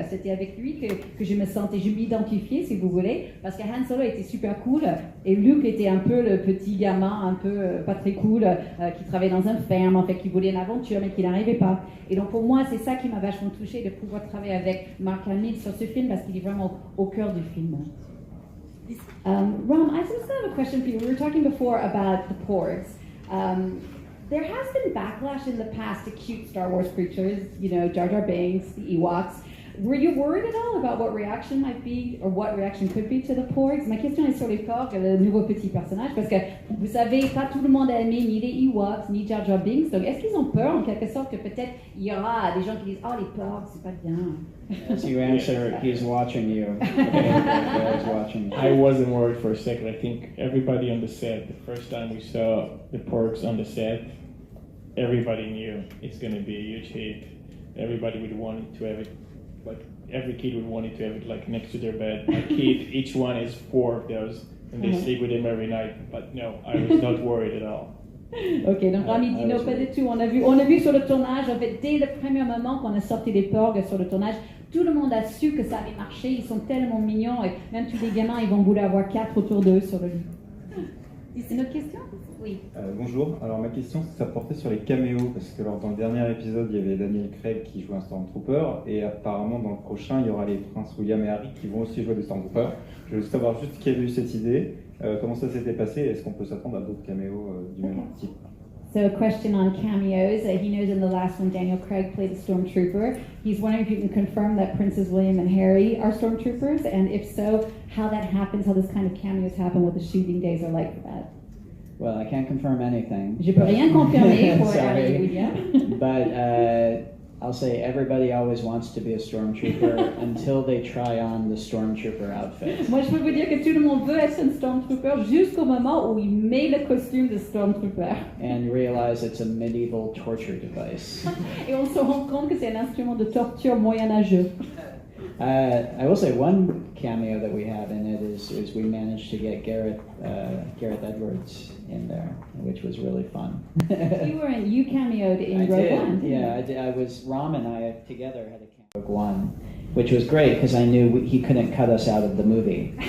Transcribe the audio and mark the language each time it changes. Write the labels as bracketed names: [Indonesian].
[French] C'était avec lui que je me sentais, je m'identifiais, si vous voulez, parce que Han Solo était super cool, et Luke était un peu le petit gamin, un peu pas très cool, qui travaillait dans une ferme, en fait, qui voulait une aventure, mais qui n'arrivait pas. Et donc, pour moi, c'est ça qui m'a vachement touchée, de pouvoir travailler avec Mark Hamill sur ce film, parce qu'il est vraiment au cœur du film. [English] Rom, I just have a question for you. We were talking before about the Porgs. There has been backlash in the past to cute Star Wars creatures, Jar Jar Binks, the Ewoks. Were you worried at all about what reaction might be, or what reaction could be to the Porgs? [French] Ma question est sur les Porgs, le nouveau petit personnage, parce que vous savez, pas tout le monde a aimé ni les Ewoks, ni Jar Jar Binks. Donc, est-ce qu'ils ont peur, en quelque sorte, que peut-être il y aura des gens qui disent « Oh, les Porgs, c'est pas bien ». [English] As you answer, he's watching you. He's watching you. I wasn't worried for a second. I think everybody on the set, the first time we saw the Porgs on the set, everybody knew it's going to be a huge hit. Everybody would want to have it, like every kid would want it to have it like next to their bed. My kid, each one is 4 of those, and they sleep with him every night. But no, I was not worried at all. [French] Ok, donc Rami dit non, pas du tout. On a vu sur le tournage, en fait, dès le premier moment qu'on a sorti les Porgs sur le tournage, tout le monde a su que ça avait marché. Ils sont tellement mignons, et même tous les gamins, ils vont vouloir avoir 4 autour d'eux sur le lit. C'est notre question? Oui. Bonjour. Alors ma question, ça portait sur les caméos, parce que dans le dernier épisode, il y avait Daniel Craig qui joue un Stormtrooper, et apparemment dans le prochain, il y aura les princes William et Harry qui vont aussi jouer des Stormtroopers. Je veux savoir juste qui avait eu cette idée, comment ça s'était passé, et est-ce qu'on peut s'attendre à d'autres caméos du même type? [English] So a question on cameos. He knows in the last one Daniel Craig played a stormtrooper. He's wondering if you can confirm that Princes William and Harry are stormtroopers, and if so, how that happens, how this kind of cameos happen, what the shooting days are like for that. Well, I can't confirm anything. [French] Je peux rien confirmer pour Harry et William. [English] But I'll say everybody always wants to be a stormtrooper until they try on the stormtrooper outfit. [French] Moi, je peux vous dire que tout le monde veut être un stormtrooper jusqu'au moment où il met le costume de stormtrooper. [English] And realize it's a medieval torture device. [French] Et on se rend compte que c'est un instrument de torture moyenâgeux. [English] I will say one cameo that we have in it is we managed to get Gareth Edwards in there, which was really fun. You cameoed in Rogue One. Yeah, I did. Ram and I together had a cameo in Rogue One, which was great because I knew he couldn't cut us out of the movie.